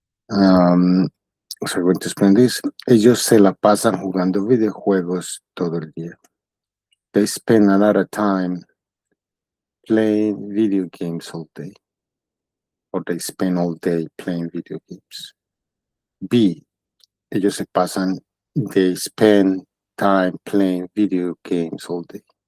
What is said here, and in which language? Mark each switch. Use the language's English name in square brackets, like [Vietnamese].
[English] So I'm going to explain this. [Spanish] Ellos se la pasan jugando videojuegos todo el día. [English] They spend a lot of time playing video games all day. Or they spend all day playing video games. B, [Spanish] ellos se pasan, [English] they spend time playing video games all day.